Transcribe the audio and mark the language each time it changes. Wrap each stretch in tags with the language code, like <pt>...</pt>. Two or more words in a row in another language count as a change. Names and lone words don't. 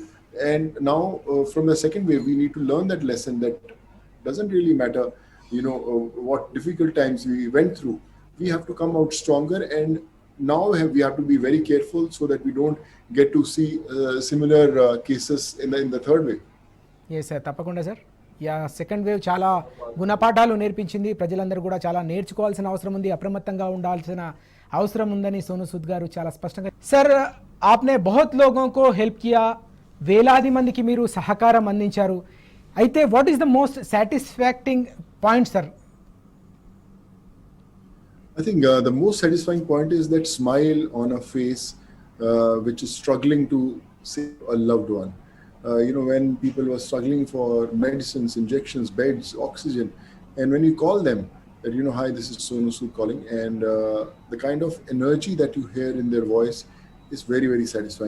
<en>And now from the second wave, we need to learn that lesson, that doesn't really matter, what difficult times we went through. We have to come out stronger, and now we have to be very careful so that we don't get to see similar cases in the third wave. yes sir,</en> <te>తప్పకుండా సార్. యా</te> <en>second wave</en> <te>చాలా గుణపాఠాలు నేర్పించింది. ప్రజలందరూ కూడా చాలా నేర్చుకోవాల్సిన అవసరం ఉంది, అప్రమత్తంగా ఉండాల్సిన అవసరం ఉందని సోను సూద్ గారు చాలా స్పష్టంగా. సార్,</te> <hi>आपने बहुत लोगों को हेल्प किया,</hi> <te>వేలాది మందికి మీరు సహకారం అందించారు.</te> <en>అయితే what is the most satisfying point సార్? I think the most satisfying point is that smile on a face which is struggling to save a loved one. When people were struggling for medicines, injections, beds, oxygen, and when you call them that, hi, this is Sonu Sood calling, and the kind of energy that you hear in their voice is very, very satisfying.</en>